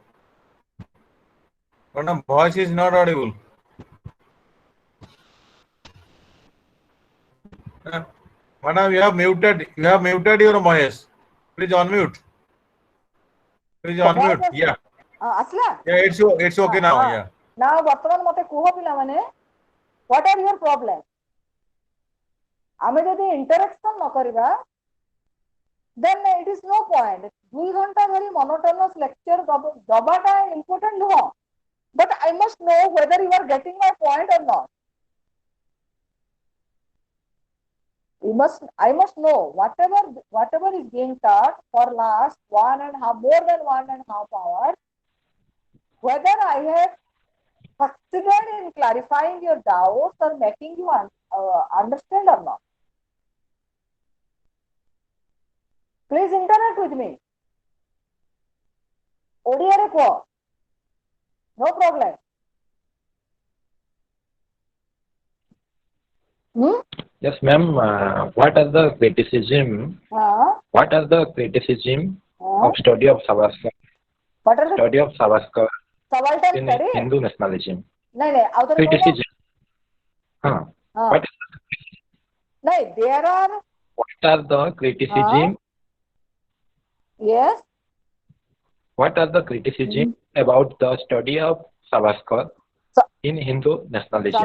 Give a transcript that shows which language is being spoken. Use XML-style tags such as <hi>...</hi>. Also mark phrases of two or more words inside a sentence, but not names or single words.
<en>Madam, voice is not audible. Uh, Madam, you have muted your voice. Please unmute. Please voice unmute. Yeah, asla yeah, it's okay now. Yeah. now</en> <or>ବର୍ତ୍ତମାନ ମତେ କୁହ ପିଲାମାନେ</or> <en>what are your problem?</en> <or>ଆମେ ଯଦି interaction ନ କରିବା</or> <en>then it is no point.</en> <or>2 ଘଣ୍ଟା ଧରି monotonous lecture ଦବାଟା important ନୁହଁ,</or> <en>but I must know whether you are getting my point or not. I must know whatever is being taught for last 1.5 more than 1.5 hours, whether I have succeeded in clarifying your doubts or making you understand or not. Please interact with me.</en> <or>ଓଡ଼ିଆରେ କୁହ,</or> <en>no problem. Yes, ma'am. What are the criticism? What are the criticism of study of Savarkar? What are the Study of Savarkar subaltern in study? Hindu nationalism.</en> <hi>नहीं नहीं, और</hi> <en>Criticism. What is नहीं, there are. What are the criticism? Yes. What are the criticism about the study of Savarkar in Hindu nationalism?</en>